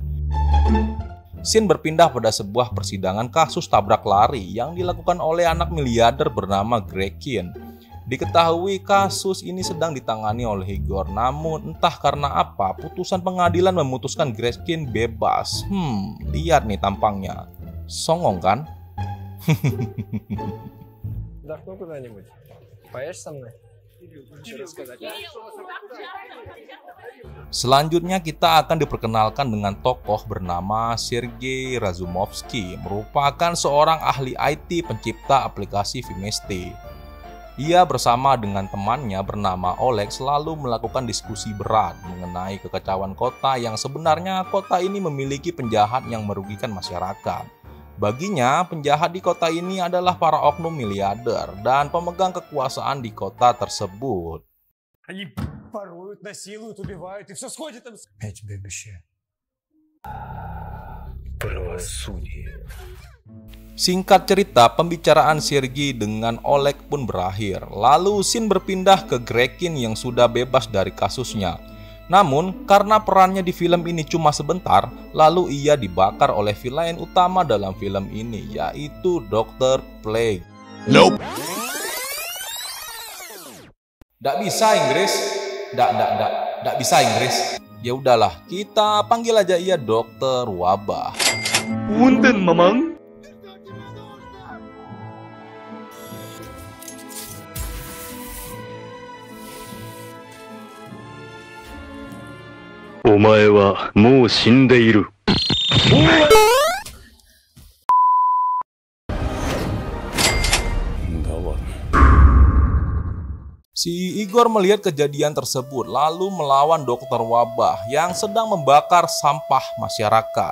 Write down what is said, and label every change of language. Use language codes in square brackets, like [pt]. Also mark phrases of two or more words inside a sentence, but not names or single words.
[id] Scene berpindah pada sebuah persidangan kasus tabrak lari yang dilakukan oleh anak miliarder bernama Grekin. Diketahui kasus ini sedang ditangani oleh Igor, namun entah karena apa putusan pengadilan memutuskan Grekin bebas. Lihat nih tampangnya. Songong kan? [ru] Вдохну куда-нибудь. Поешь со мной? [id] Selanjutnya kita akan diperkenalkan dengan tokoh bernama Sergei Razumovsky, merupakan seorang ahli IT pencipta aplikasi Vimeste. Ia bersama dengan temannya bernama Oleg selalu melakukan diskusi berat mengenai kekacauan kota yang sebenarnya kota ini memiliki penjahat yang merugikan masyarakat. Baginya, penjahat di kota ini adalah para oknum miliarder dan pemegang kekuasaan di kota tersebut. [ru] Они воруют, насилуют, убивают, и все сходит там. Я тебе обещаю. Правосудие. [id] Singkat cerita, pembicaraan Sergei dengan Oleg pun berakhir. Lalu scene berpindah ke Grekin yang sudah bebas dari kasusnya. Namun, karena perannya di film ini cuma sebentar, lalu ia dibakar oleh villain utama dalam film ini, yaitu Dr. Plague. Nope. Nggak bisa Inggris? Nggak bisa Inggris. Ya udahlah, kita panggil aja ia Dokter Wabah. [su] Punten, Mamang. [ja] お前はもう死んでいる。 [id] Si Igor melihat kejadian tersebut lalu melawan Dokter Wabah yang sedang membakar sampah masyarakat.